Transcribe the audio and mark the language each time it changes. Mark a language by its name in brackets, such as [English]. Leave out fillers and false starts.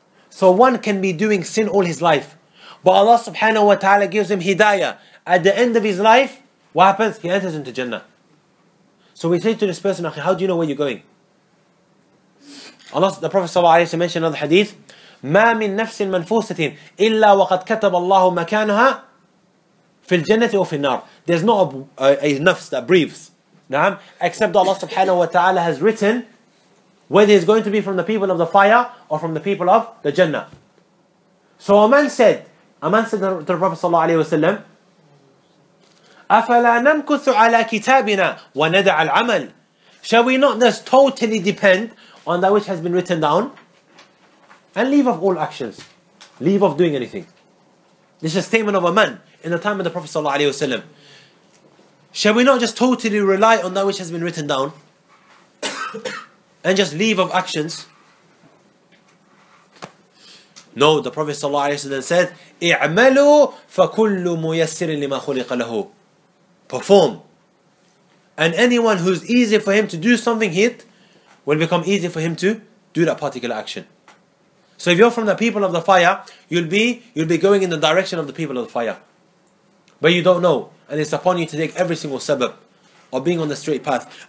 [English] So one can be doing sin all his life, but Allah subhanahu wa ta'ala gives him hidayah. At the end of his life, what happens? He enters into Jannah. So we say to this person, how do you know where you're going? The Prophet ﷺ mentioned another hadith, [Arabic] مَا مِن نَفْسٍ مَنْفُوسَةٍ إِلَّا وَقَدْ كَتَبَ اللَّهُ مَكَانَهَا فِي الْجَنَّةِ وَفِي النَّارِ. [English] There's not a nafs that breathes, except Allah subhanahu wa ta'ala has written whether he's going to be from the people of the fire or from the people of the Jannah. So a man said to the Prophet sallallahu alaihi wasallam, [Arabic] أَفَلَا نَمْكُثُ عَلَى كِتَابِنَا وَنَدَعَ الْعَمَلِ. [English] Shall we not just totally depend on that which has been written down and leave off all actions, leave off doing anything? This is a statement of a man in the time of the Prophet sallallahu alaihi wasallam. Shall we not just totally rely on that which has been written down and just leave off actions? No, the Prophet ﷺ said, [Arabic] اِعْمَلُوا فَكُلُّ مُيَسِّرٍ لِمَا خُلِقَ لَهُ. [English] Perform. And anyone who's easy for him to do something, it will become easy for him to do that particular action. So if you're from the people of the fire, you'll be going in the direction of the people of the fire. But you don't know. And it's upon you to take every single sabab of being on the straight path.